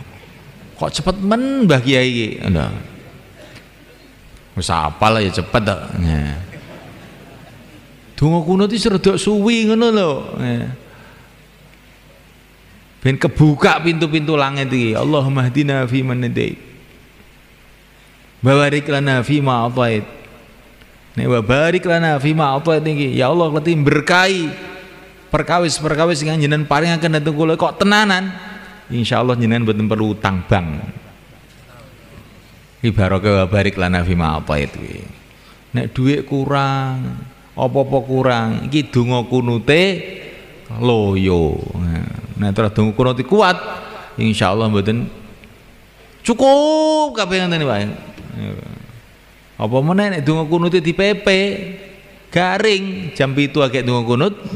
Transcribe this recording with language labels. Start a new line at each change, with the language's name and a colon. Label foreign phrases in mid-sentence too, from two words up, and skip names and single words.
Javanese: Kok cepet men Mbah Kiai iki. Lho. Wis apal ya cepet tok. Donga kunut iki rada suwi ngono lho. Ben kebuka pintu-pintu langit iki.
Arabic: اللهم اهدنا فيمن هديت. بارك لنا فيما أعطيت.
Javanese: Nek
Arabic: وبارك لنا فيما أعطيت
Javanese: iki. Ya Allah leti berkahi perkawis-perkawis sing jenengan paringaken dhateng kula kok tenanan. Insyaallah jenengan mboten perlu utang bank. Ibaratke
Arabic: وبارك لنا فيما أعطيت
Javanese: iki. Nek dhuwit kurang, apa-apa kurang, iki donga kunute loyo. Nah, terus donga kunut kuat, insyaallah mboten cukup kabeh ngoten wae. Apa meneh nek donga kunute dipepe garing jam 7 agek donga kunut.